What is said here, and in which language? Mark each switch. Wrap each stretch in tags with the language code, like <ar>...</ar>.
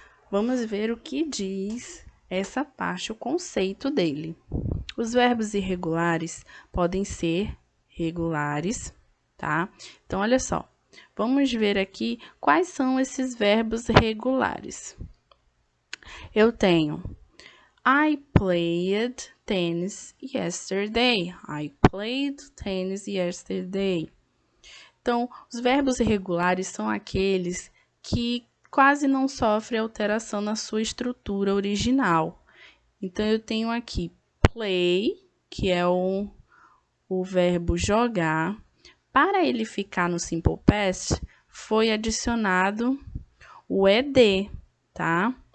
<pt>Vamos ver o que diz essa parte, o conceito dele. Os verbos irregulares podem ser regulares, tá? Então, olha só. Vamos ver aqui quais são esses verbos regulares. Eu tenho</pt> <en>I played tennis yesterday. I played tennis yesterday.</en> <pt>Então, os verbos irregulares são aqueles que quase não sofrem alteração na sua estrutura original. Então, eu tenho aqui play, que é o verbo jogar. Para ele ficar no simple past, foi adicionado o ed, tá?</pt>